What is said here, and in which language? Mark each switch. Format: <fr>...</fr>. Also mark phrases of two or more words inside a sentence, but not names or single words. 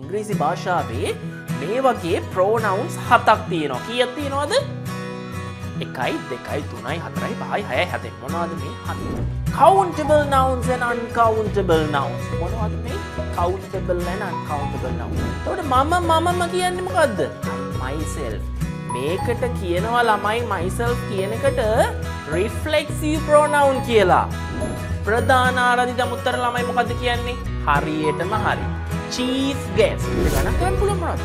<si>ඉංග්‍රීසි භාෂාවේ මේ වගේ pronouns 7ක් තියෙනවා. කීයක් තියෙනවද? 1 2 3 4 5 6 7 මොනවද මේ 7?</si> <en>Countable nouns and uncountable nouns.</en> <si>මොනවද මේ?</si> <en>Countable and uncountable nouns.</en> <si>එතකොට මම කියන්නේ මොකද්ද? myself. මේකට කියනවා ළමයි myself කියන එකට</si> <en>reflexive pronoun</en> <si>කියලා. ප්‍රධාන ආරාධිත උත්තර ළමයි මොකද්ද කියන්නේ? හරියටම හරි.</si> <en>chief guest.</en> <si>ගණන් කරන්න පුළුවන් මොනවද?</si>